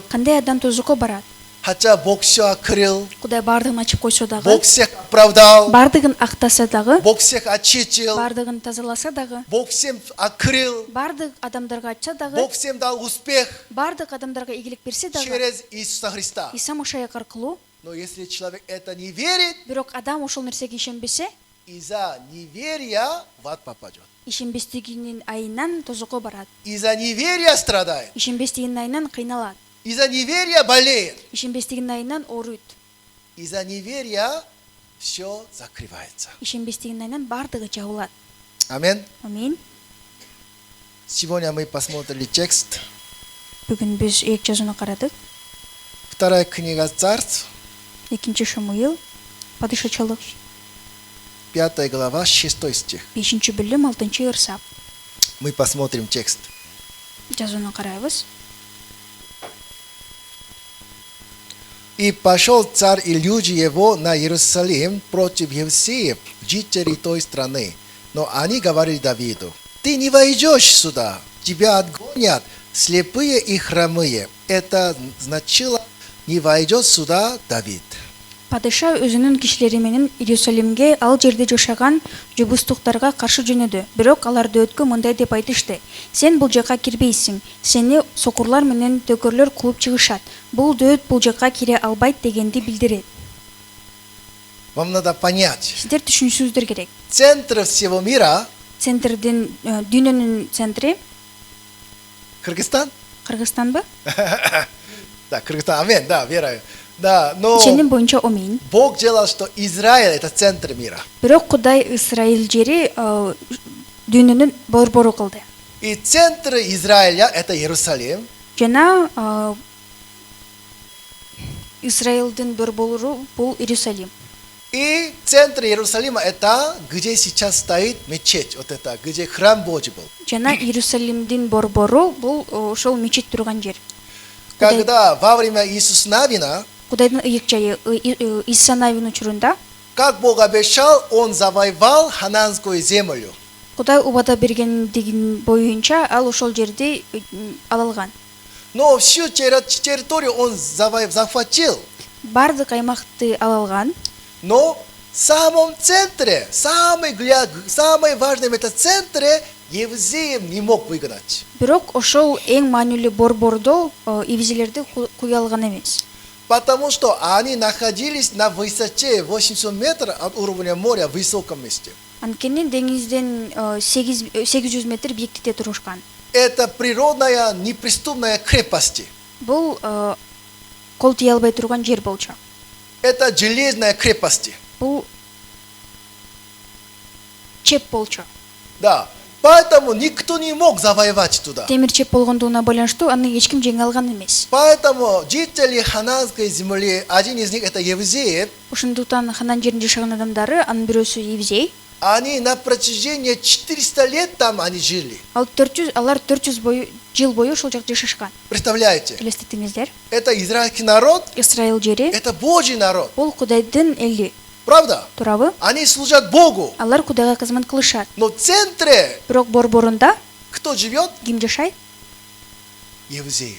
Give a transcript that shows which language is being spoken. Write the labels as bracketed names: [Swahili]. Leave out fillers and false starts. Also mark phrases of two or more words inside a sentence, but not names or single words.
[Kyrgyz] Кандай адам тозокко барат? [Russian] Хотя Бог все открыл, [Kyrgyz] Кудай бардыгын ачып койсо дагы, [Russian] Бог всех оправдал, [Kyrgyz] бардыгын актаса дагы, [Russian] Бог всех очистил, [Kyrgyz] бардыгын тазаласа дагы, [Russian] Бог всем открыл, [Kyrgyz] бардык адамдарга ачса дагы, [Russian] Бог всем дал успех [Kyrgyz] бардык адамдарга ийгилик берсе дагы, [Russian] через Иисуса Христа. [Kyrgyz] Иса Машаяк аркылуу, [Russian] Но если человек это не верит, [Kyrgyz] бирок адам ошол нерсеге ишенбесе, [Russian] из-за неверия в ад попадет. [Kyrgyz] ишенбестигинин айынан тозокко барат. [Russian] Из-за неверия страдает. [Kyrgyz] Ишенбестигинин айынан кыйналат. [Russian] Из-за неверия болеет. [Kyrgyz] Ишенбестигинин айынан ооруйт. [Russian] Из-за неверия все закрывается. [Kyrgyz] Ишенбестигинин айынан бардыгы жабылат. Амин. Амин. [Russian] Сегодня мы посмотрели текст. [Kyrgyz] Бүгүн биз эки жазууну карадык. [Russian] Вторая книга Царств, [Kyrgyz] 2 Шамуил, падышачылык, [Russian] 5 глава, 6 стих. [Kyrgyz] 5 бөлүм, 6 ырсап. [Russian] Мы посмотрим текст. [Kyrgyz] Жазууну карайбыз. [Russian] И пошел царь и люди его на Иерусалим против евсеев, жителей той страны. Но они говорили Давиду: ты не войдешь сюда, тебя отгонят слепые и хромые. Это значило: не войдет сюда Давид. [Kyrgyz] Падыша өзүнүн кишилери менен Иерусалимге, ал жерде жашаган жубустуктарга каршы жөнөдү. Бирок алар дөөткө мындай деп айтышты: сен бул жакка кирбейсиң, сени сокурлар менен дөкөрлөр кууп чыгышат. Бул дөөт бул жакка кире албайт дегенди билдирет. [Russian] Вам надо понять, [Kyrgyz] Сиздер түшүнүшүңүздөр керек. [Russian] центр всего мира [Kyrgyz] Центрдин, дүйнөнүн центри Кыргызстан? Кыргызстанбы? [Russian] Да, Кыргызстан, амин, да, вераю. Да, но [Kyrgyz] Ишеним боюнча омин. [Russian] Бог делал, что Израиль это центр мира. [Kyrgyz] Бирок Кудай Израиль жери дүйнөнүн борбору кылды. [Russian] И центр Израиля это Иерусалим. [Kyrgyz] Жана Израилдин борбору бул Иерусалим. [Russian] И центр Иерусалима это где сейчас стоит мечеть, вот это, где храм Божий был. [Kyrgyz] Жана Иерусалимдин борбору бул ошол мечит турган жер. [Russian] Когда во время Иисуса Навина, [Kyrgyz] Кудайдын ыйык жайы Иса Навин учурунда [Russian] как Бог обещал, Он завоевал хананскую землю. [Kyrgyz] Кудай убада бергендигин боюнча ал ошол жерди ала алган. [Russian] Но всю территорию Он захватил. [Kyrgyz] бардык аймакты ала алган. [Russian] Но в самом центре, самый важный в этом центре, евреев не мог выгнать. [Kyrgyz] Бирок ошол эң маанилүү борбордо евзейлерди куя алган эмес. [Russian] Потому что они находились на высоте 800 метров от уровня моря в высоком месте. [Kyrgyz] Анткени деңизден 800 метр бийиктикте турушкан. [Russian] Это природная неприступная крепость. [Kyrgyz] Бул кол тие албай турган жер болчу. [Russian] Это железная крепость. [Kyrgyz] Бул чеп болчу. [Russian] Да. Поэтому никто не мог завоевать туда. [Kyrgyz] Темир чеп болгондугуна байланыштуу аны эч ким жеңе алган эмес. [Russian] Поэтому жители хананской земли, один из них это евреи, [Kyrgyz] Ошондуктан Ханан жеринде жашаган адамдары, анын бирөөсү евзей. [Russian] они на протяжении 400 лет там они жили. [Kyrgyz] Алар 400 жыл бою ошол жакта жашашкан. [Russian] Представляете? [Kyrgyz] Элестетиңиздер. [Russian] Это израильский народ, [Kyrgyz] Исраил жери [Russian] это Божий народ. [Kyrgyz] бул Кудайдын эли. [Russian] Правда? [Kyrgyz] Туурабы? [Russian] Они служат Богу. [Kyrgyz] Алар Кудайга кызмат кылышат. [Russian] Но в центре [Kyrgyz] Бирок борборунда [Russian] кто живет? [Kyrgyz] ким жашайт? [Russian] Евреи.